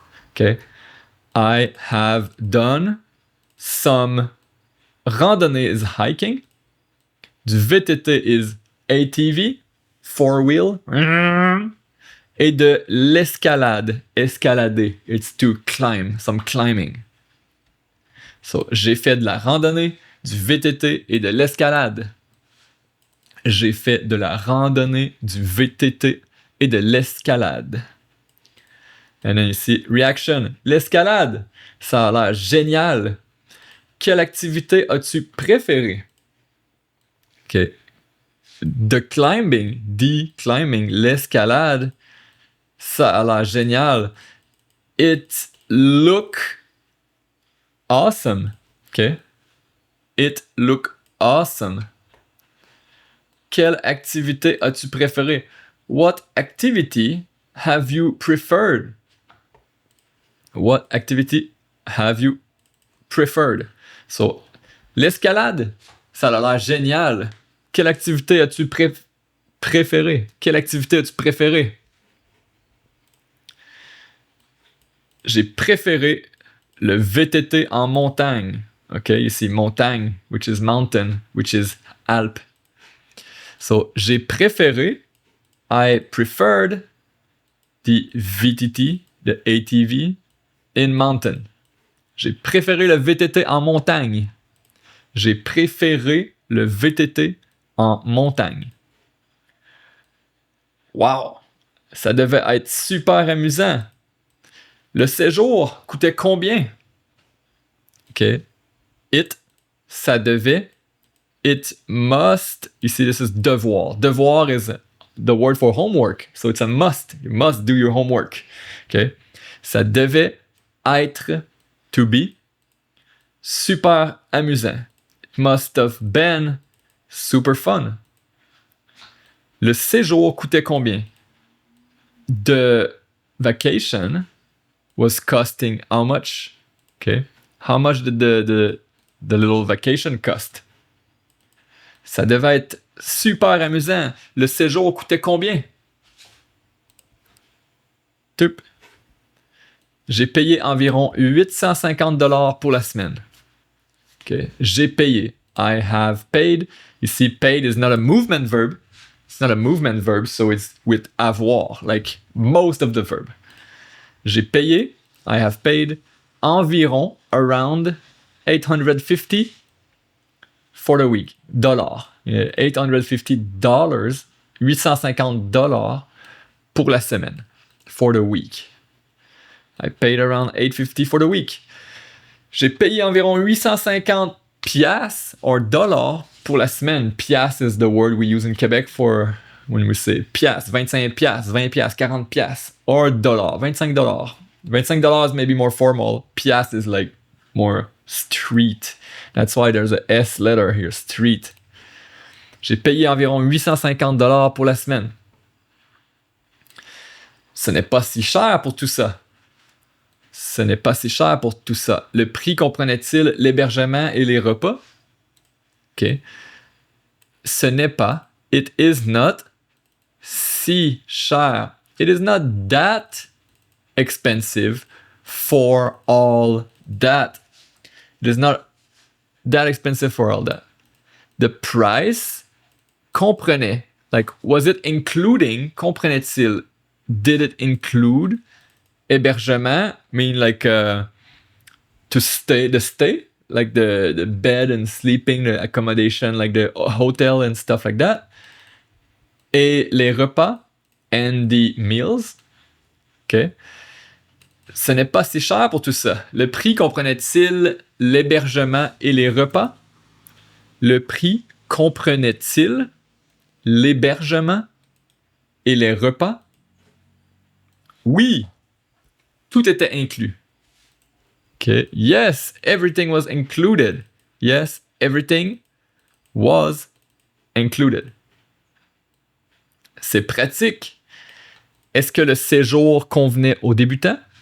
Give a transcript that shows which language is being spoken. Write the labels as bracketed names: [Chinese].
[English] Okay, I have done some randonnée is hiking. Du VTT is ATV, four-wheel, [French] et de l'escalade, escalader. [English] It's to climb, some climbing. [French] So, j'ai fait de la randonnée, du VTT et de l'escalade. J'ai fait de la randonnée, du VTT et de l'escalade. Et là, ici, [English] reaction. [French] L'escalade, ça a l'air génial. Quelle activité as-tu préférée? OK. [English] The climbing, [French] l'escalade, ça a l'air génial. [English] It look awesome. OK. It look awesome. Quelle activité as-tu préférée? What activity have you preferred? What activity have you preferred? [French] So, l'escalade, ça a l'air génial. Quelle activité as-tu préférée? Quelle activité as-tu préférée? J'ai préféré le VTT en montagne. [English] OK, ici, montagne, which is mountain, which is Alpes. So, j'ai préféré, I preferred the VTT, the ATV, in mountain. [French] J'ai préféré le VTT en montagne. J'ai préféré le VTT en montagne. Wow! Ça devait être super amusant. Le séjour coûtait combien? [English] OK. [French] Ça devait. [English] It must. Ici, this is devoir. Devoir is the word for homework. So it's a must. You must do your homework. OK. [French] Ça devait être, [English] to be, [French] super amusant. [English] It must have been super fun. [French] Le séjour coûtait combien? [English] The vacation was costing how much? Okay. How much did the little vacation cost? [French] Ça devait être super amusant. Le séjour coûtait combien? Tup. J'ai payé environ $850 pour la semaine. [English] Okay. [French] J'ai payé. [English] I have paid. Ici, paid is not a movement verb. It's not a movement verb, so it's with avoir, like most of the verb. J'ai payé. I have paid environ, around $850 for the week. $850. $850 pour la semaine. For the week. I paid around $850 for the week. [French] J'ai payé environ 850 piastres [English] or dollars [French] pour la semaine. [English] Piastres is the word we use in Quebec for when we say piastres, 25 piastres, 20 piastres, 40 piastres, or dollars, $25. $25 is maybe more formal. Piastres is like more street. That's why there's a S letter here, street. [French] J'ai payé environ 850 $ pour la semaine. Ce n'est pas si cher pour tout ça. Ce n'est pas si cher pour tout ça. Le prix comprenait-il l'hébergement et les repas? [English] OK. [French] Ce n'est pas. [English] It is not [French] si cher. [English] It is not that expensive for all that. It is not that expensive for all that. The price comprenait. Like, was it including? Comprenait-il? Did it include hébergement? Mean like to stay, the stay? Like the bed and sleeping, the accommodation, like the hotel and stuff like that. [French] Et les repas [English] and the meals. OK. [French] Ce n'est pas si cher pour tout ça. Le prix comprenait-il l'hébergement et les repas? Le prix comprenait-il l'hébergement et les repas? Oui, tout était inclus. Okay. [English] Yes, everything was included. Yes, everything was included. [French] C'est pratique. Est-ce que le séjour convenait aux débutants?